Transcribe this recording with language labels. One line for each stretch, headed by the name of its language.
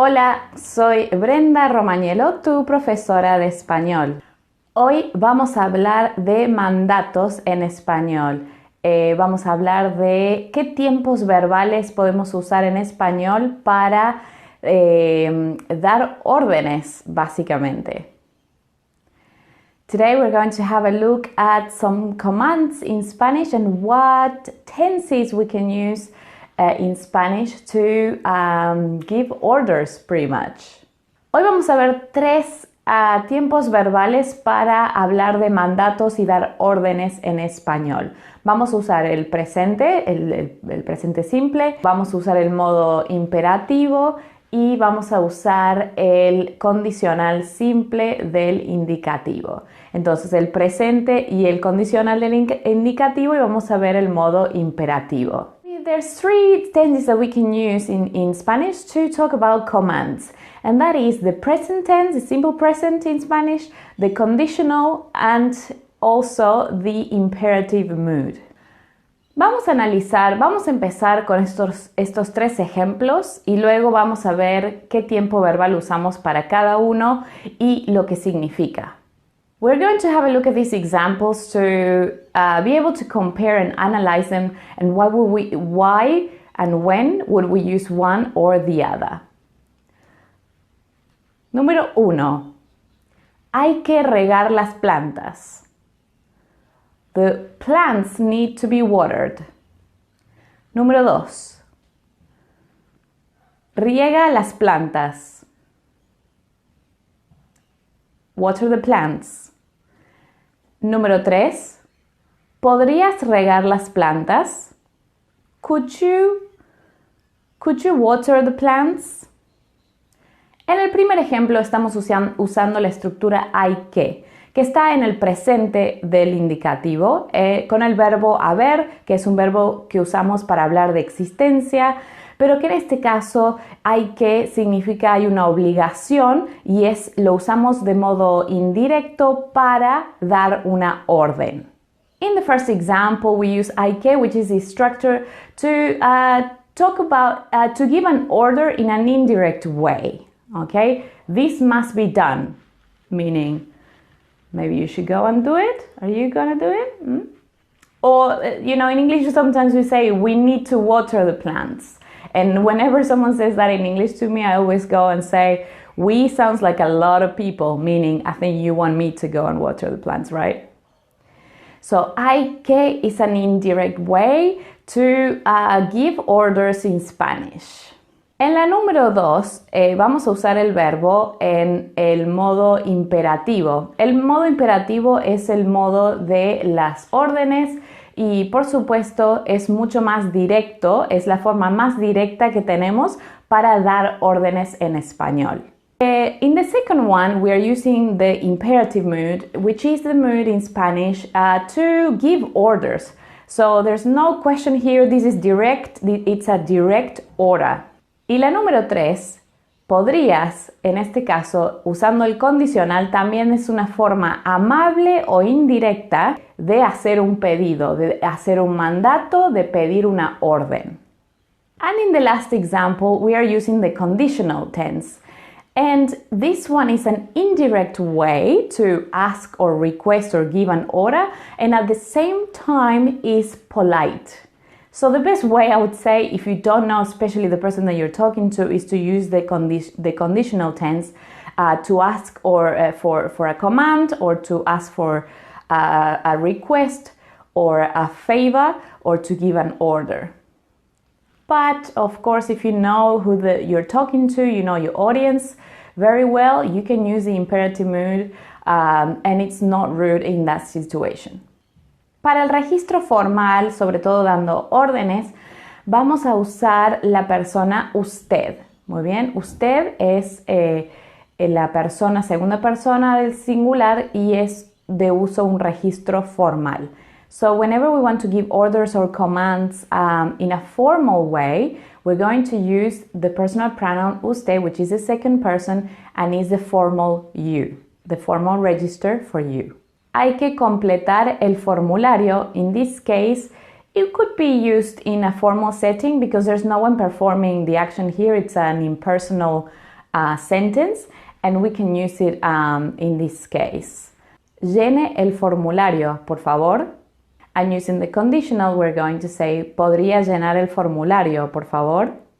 Spanish: Hola, soy Brenda Romagnelo, tu profesora de español. Hoy vamos a hablar de mandatos en español. Vamos a hablar de qué tiempos verbales podemos usar en español para dar órdenes, básicamente.
English: Today we're going to have a look at some commands in Spanish and what tenses we can use in Spanish to give orders, pretty much.
Spanish: Hoy vamos a ver tres tiempos verbales para hablar de mandatos y dar órdenes en español. Vamos a usar el presente, el presente simple, vamos a usar el modo imperativo y vamos a usar el condicional simple del indicativo. Entonces el presente y el condicional del indicativo, y vamos a ver el modo imperativo.
English: There's three tenses that we can use in Spanish to talk about commands. And that is the present tense, the simple present in Spanish, the conditional, and also the imperative mood.
Spanish: Vamos a empezar con estos tres ejemplos y luego vamos a ver qué tiempo verbal usamos para cada uno y lo que significa.
English: We're going to have a look at these examples to be able to compare and analyze them, and why and when would we use one or the other.
Spanish: Número 1. Hay que regar las plantas.
English: The plants need to be watered.
Spanish: Número 2. Riega las plantas.
English: Water the plants.
Spanish: Número 3. ¿Podrías regar las plantas?
English: Could you water the plants?
Spanish: En el primer ejemplo estamos usando la estructura hay que está en el presente del indicativo, con el verbo haber, que es un verbo que usamos para hablar de existencia, pero que en este caso hay que significa hay una obligación y lo usamos de modo indirecto para dar una orden.
English: In the first example, we use hay que, which is the structure, to talk about, to give an order in an indirect way. Okay, this must be done, meaning maybe you should go and do it. Are you gonna do it? Or, in English sometimes we say we need to water the plants. And whenever someone says that in English to me, I always go and say, we sounds like a lot of people, meaning I think you want me to go and water the plants, right? So, hay que is an indirect way to give orders in Spanish.
Spanish: En la número 2 vamos a usar el verbo en el modo imperativo. El modo imperativo es el modo de las órdenes y por supuesto es mucho más directo, es la forma más directa que tenemos para dar órdenes en español.
English: In the second one, we are using the imperative mood, which is the mood in Spanish to give orders. So there's no question here, this is direct, it's a direct order.
Spanish: Y la número 3, podrías, en este caso, usando el condicional, también es una forma amable o indirecta de hacer un pedido, de hacer un mandato, de pedir una orden.
English: And in the last example, we are using the conditional tense. And this one is an indirect way to ask or request or give an order, and at the same time is polite. So the best way I would say, if you don't know, especially the person that you're talking to, is to use the conditional tense to ask or for a command, or to ask for a request or a favor, or to give an order. But of course, if you know who you're talking to, you know your audience very well, you can use the imperative mood and it's not rude in that situation.
Spanish: Para el registro formal, sobre todo dando órdenes, vamos a usar la persona usted. Muy bien, usted es la persona, segunda persona del singular, y es de uso un registro formal.
English: So whenever we want to give orders or commands in a formal way, we're going to use the personal pronoun usted, which is the second person and is the formal you, the formal register for you.
Spanish: Hay que completar el formulario.
English: In this case, it could be used in a formal setting because there's no one performing the action here. It's an impersonal sentence, and we can use it in this case.
Spanish: Llene el formulario, por favor.
English: And using the conditional, we're going to say,
Spanish: ¿podría llenar el formulario, por favor?